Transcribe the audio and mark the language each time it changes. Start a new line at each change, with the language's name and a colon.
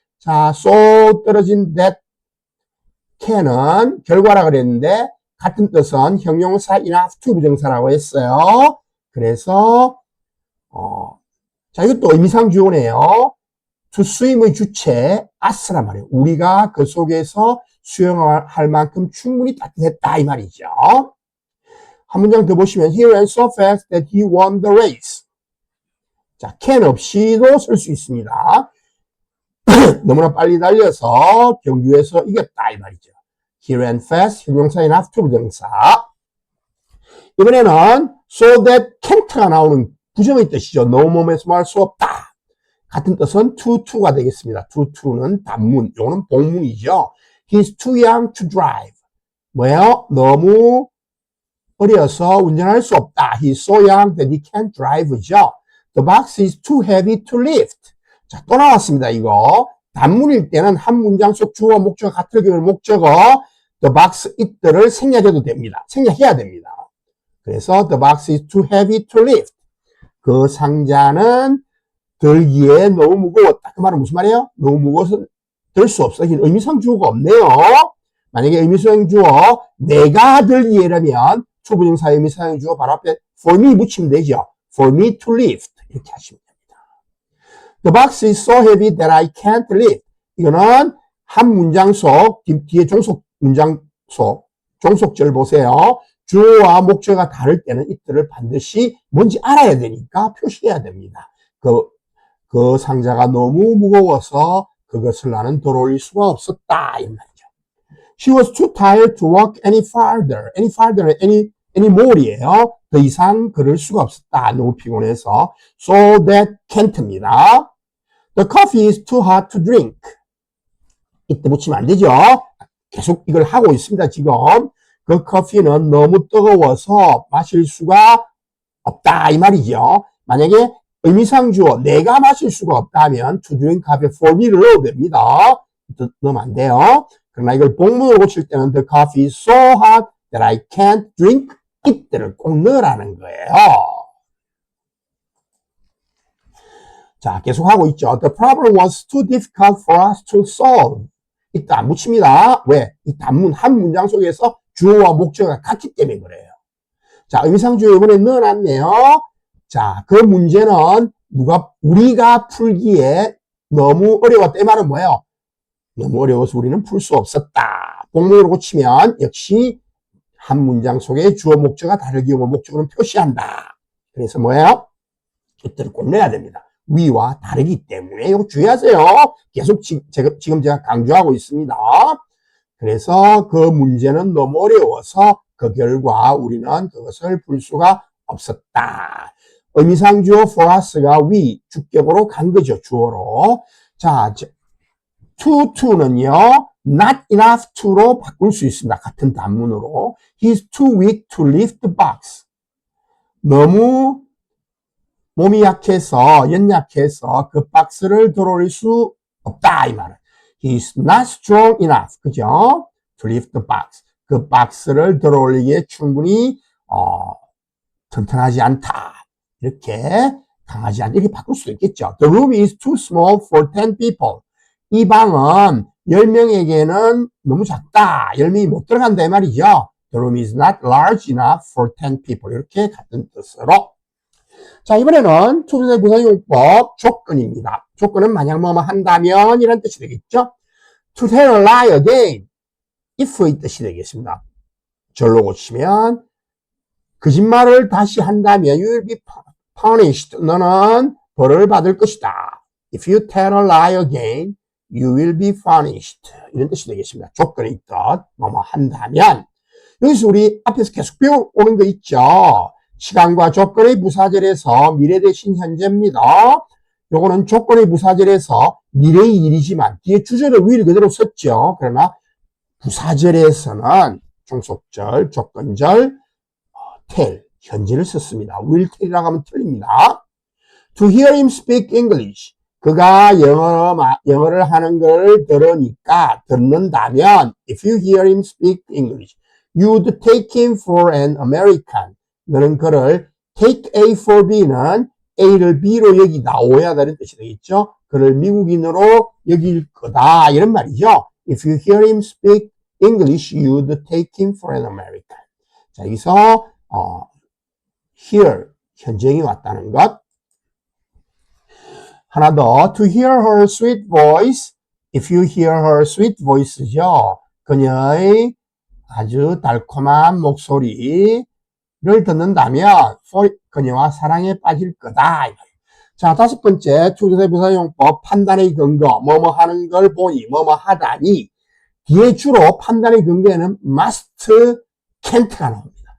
Korean: 자, so 떨어진 that can은 결과라 그랬는데 같은 뜻은 형용사 enough to 부정사라고 했어요. 그래서 자, 이것도 의미상 주어네요. to swim의 주체 us란 말이에요. 우리가 그 속에서 수영할 만큼 충분히 따뜻했다 이 말이죠. 한 문장 더 보시면
English: he ran so fast that he won the race.
Korean: 자, can 없이도 쓸 수 있습니다. 너무나 빨리 달려서 경주에서 이겼다 이 말이죠.
English: He ran fast, 형용사 enough to 부정사.
Korean: 이번에는 so that can't가 나오는 부정의 뜻이죠. 너 몸에서 말 수 없다. 같은 뜻은 to가 되겠습니다. to는 단문, 요거는 복문이죠.
English: He's too young to drive.
Korean: 뭐예요? 너무 어려서 운전할 수 없다.
English: He's so young that he can't drive죠. The box is too heavy to lift.
Korean: 자, 또 나왔습니다, 이거. 단문일 때는 한 문장 속 주어와 목적어 같을 경우 목적어 the box it들을 생략해도 됩니다. 생략해야 됩니다.
English: 그래서 the box is too heavy to lift.
Korean: 그 상자는 들기에 너무 무거웠다. 그 말은 무슨 말이에요? 너무 무거워서 들 수 없어. 의미상 주어가 없네요. 만약에 의미상 주어 내가 들기에라면 투부정사 의미상 주어 바로 앞에 for me 붙이면 되죠.
English: for me to lift 이렇게 하시면 됩니다. The box is so heavy that I can't lift.
Korean: 이거는 한 문장 속 뒤에 종속 문장 속 종속절 보세요. 주어와 목적어가 다를 때는 이들을 반드시 뭔지 알아야 되니까 표시해야 됩니다. 그 상자가 너무 무거워서 그것을 나는 들어올릴 수가 없었다 이 말이죠.
English: She was too tired to walk any farther. any more이에요.
Korean: 더 이상 걸을 수가 없었다. 너무 피곤해서.
English: So that can't입니다. The coffee is too hot to drink.
Korean: 이때 붙이면 안 되죠. 계속 이걸 하고 있습니다. 지금 그 커피는 너무 뜨거워서 마실 수가 없다 이 말이죠. 만약에 의미상 주어 내가 마실 수가 없다면
English: to drink coffee for me
Korean: 를 넣어도 됩니다. 넣으면 안 돼요. 그러나 이걸 복문으로 고칠 때는
English: the coffee is so hot that I can't drink it들을
Korean: 꼭 넣으라는 거예요. 자, 계속하고 있죠.
English: The problem was too difficult for us to solve.
Korean: 이때 안 붙입니다. 왜? 이 단문 한 문장 속에서 주어와 목적어가 같기 때문에 그래요. 자, 의미상 주어 이번에 넣어놨네요. 자, 그 문제는 우리가 풀기에 너무 어려웠다. 이 말은 뭐예요? 너무 어려워서 우리는 풀 수 없었다. 복문으로 고치면 역시 한 문장 속에 주어 목적어가 다를 경우 목적어는 표시한다. 그래서 뭐예요? 이때를 꼭 내야 됩니다. 위와 다르기 때문에 이거 주의하세요. 계속 지금 제가 강조하고 있습니다. 그래서 그 문제는 너무 어려워서 그 결과 우리는 그것을 풀 수가 없었다. 의미상 주어 for us가 위, 주격으로 간 거죠. 주어로. 자, to는요, not enough to로 바꿀 수 있습니다. 같은 단문으로.
English: He's too weak to lift the box.
Korean: 너무 몸이 약해서, 연약해서 그 박스를 들어올릴 수 없다, 이 말은.
English: He's not strong enough.
Korean: 그죠?
English: To lift the box.
Korean: 그 박스를 들어올리기에 충분히, 튼튼하지 않다. 이렇게 강하지 않다. 이렇게 바꿀 수도 있겠죠.
English: The room is too small for 10 people.
Korean: 이 방은 10명에게는 너무 작다. 10명이 못 들어간다, 이 말이죠.
English: The room is not large enough for 10 people.
Korean: 이렇게 같은 뜻으로. 자, 이번에는 투부정사의 부사용법 조건입니다. 조건은 만약 뭐뭐 한다면 이런 뜻이 되겠죠.
English: To tell a lie again.
Korean: if의 뜻이 되겠습니다. 절로 고치면 거짓말을 다시 한다면
English: you will be punished.
Korean: 너는 벌을 받을 것이다.
English: If you tell a lie again, you will be punished.
Korean: 이런 뜻이 되겠습니다. 조건이 있듯 뭐뭐 한다면. 여기서 우리 앞에서 계속 배워오는 거 있죠. 시간과 조건의 부사절에서 미래 대신 현재입니다. 요거는 조건의 부사절에서 미래의 일이지만 뒤에 주절을 will 그대로 썼죠. 그러나 부사절에서는 종속절, 조건절, tell, 현재를 썼습니다. will tell이라고 하면 틀립니다.
English: To hear him speak English.
Korean: 그가 영어를 하는 걸 들으니까, 듣는다면,
English: if you hear him speak English, you'd take him for an American.
Korean: 너는 그를 take A for B는 A를 B로 여기다, 오해하다는 뜻이 되겠죠? 그를 미국인으로 여길 거다. 이런 말이죠.
English: If you hear him speak English, you'd take him for an American.
Korean: 자, 여기서, hear, 현재형이 왔다는 것. 하나 더,
English: to hear her sweet voice. If you hear her sweet voice죠.
Korean: 그녀의 아주 달콤한 목소리를 듣는다면, 그녀와 사랑에 빠질 거다. 자, 다섯 번째, 투부정사의 부사용법, 판단의 근거, 뭐뭐 하는 걸 보니, 뭐뭐 하다니. 뒤에 주로 판단의 근거에는 must, can't가 나옵니다.